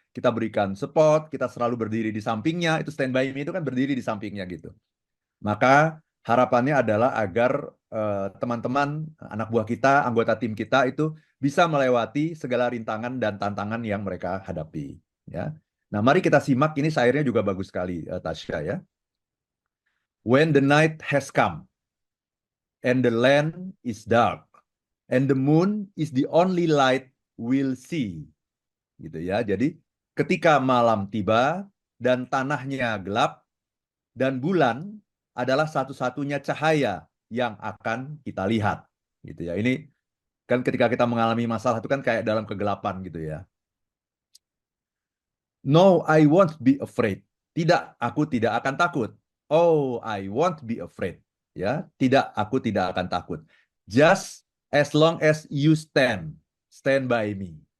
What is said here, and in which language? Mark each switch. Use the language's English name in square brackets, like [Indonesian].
[Indonesian] Kita berikan support, kita selalu berdiri di sampingnya. Itu [English] stand by me [Indonesian] itu kan berdiri di sampingnya gitu. Maka harapannya adalah agar teman-teman, anak buah kita, anggota tim kita itu bisa melewati segala rintangan dan tantangan yang mereka hadapi. Ya. Nah, mari kita simak, ini syairnya juga bagus sekali, Tasya ya. [English] When the night has come and the land is dark, and the moon is the only light we'll see. [Indonesian] Gitu ya. Jadi ketika malam tiba dan tanahnya gelap dan bulan adalah satu-satunya cahaya yang akan kita lihat. Gitu ya. Ini kan ketika kita mengalami masalah itu kan kayak dalam kegelapan gitu ya. [English] No, I won't be afraid. [Indonesian] Tidak, aku tidak akan takut. [English] Oh, I won't be afraid. [Indonesian] Ya, tidak, aku tidak akan takut. [English] Just as long as you stand by me.